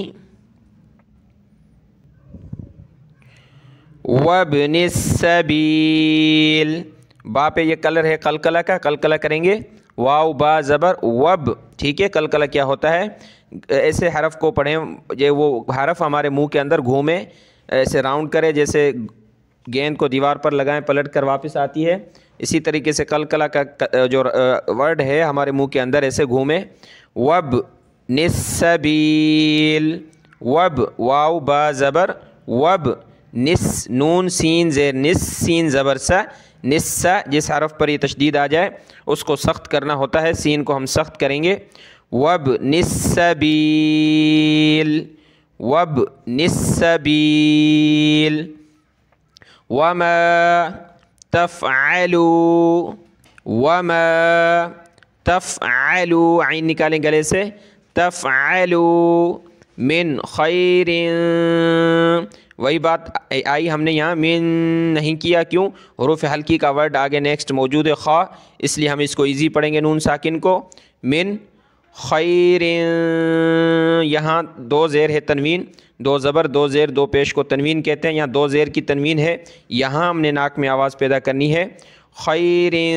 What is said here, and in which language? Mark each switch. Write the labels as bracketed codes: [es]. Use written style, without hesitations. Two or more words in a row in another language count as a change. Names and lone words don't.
[ar] وابن السبیل [ur] با پہ یہ کلر ہے قلقلہ کا قلقلہ کریں گے واو با زبر وب ٹھیک ہے قلقلہ کیا ہوتا ہے ایسے حرف کو پڑھیں یہ وہ حرف ہمارے منہ کے اندر گھومے ایسے راؤنڈ کرے جیسے گیند کو دیوار پر لگائیں پلٹ کر واپس آتی ہے اسی طریقے سے قلقلہ کا جو ورڈ ہے ہمارے منہ کے اندر ایسے گھومے وب نسبیل وب واو با زبر وب نس نون سین زیر نس سین زبر سا نسا جس حرف پر یہ تشدید آ جائے اس کو سخت کرنا ہوتا ہے سین کو ہم سخت کریں گے وب [ar] نسبیل وب نسبیل وما تفعلوا [ur] وما تفعلوا عین نکالیں گلے سے [ar] تفعلوا من خیر [ur] وہی بات آئی ہم نے یہاں من نہیں کیا کیوں حروف حلقی کا ورڈ آگے نیکسٹ موجود ہے خا اس لیے ہم اس کو ایزی پڑھیں گے نون ساکن کو [ar] من خیر [ur] یہاں دو زیر ہے تنوین دو زبر دو زیر دو پیش کو تنوین کہتے ہیں یہاں دو زیر کی تنوین ہے یہاں ہم نے ناک میں آواز پیدا کرنی ہے خیر